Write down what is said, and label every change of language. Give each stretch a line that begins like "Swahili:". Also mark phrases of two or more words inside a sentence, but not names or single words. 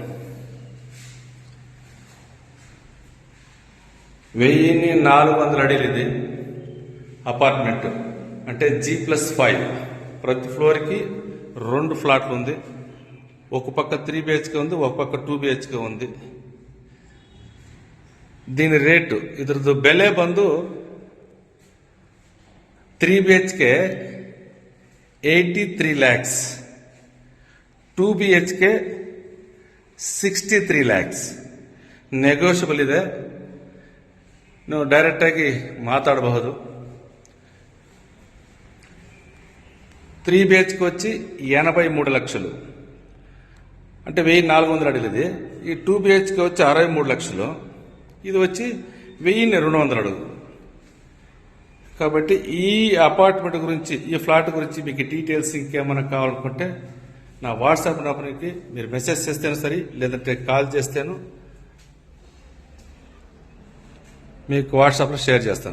Telugu: 1400 అడిలిది అపార్ట్మెంట్. అంటే G+5. ప్రతి ఫ్లోర్కి 2 ఫ్లాట్లు ఉంది. ఒక పక్క 3 BHK ఉంది, ఒక పక్క 2 BHK ఉంది. దీని రేటు
Kannada: ಇದ್ರದ್ದು ಬೆಲೆ ಬಂದು 3 BHK 83 lakhs, 2 BHK 63 lakhs. ನೆಗೋಷಿಯಬಲ್ ಇದೆ. ನೀವು ಡೈರೆಕ್ಟ್ ಆಗಿ ಮಾತಾಡಬಹುದು.
Telugu: 3 BHK వచ్చి 83 లక్షలు, అంటే 1400 అడుగుది. ఈ 2 BHK వచ్చి 63 లక్షలు, ఇది వచ్చి 1200 అడుగు. కాబట్టి ఈ అపార్ట్మెంట్ గురించి, ఈ ఫ్లాట్ గురించి మీకు డీటెయిల్స్ ఇంకేమైనా కావాలనుకుంటే నా వాట్సాప్ నంబర్కి మీరు మెసేజ్ చేస్తేనే సరే, లేదంటే కాల్ చేస్తేను మీకు వాట్సాప్లో షేర్ చేస్తాను.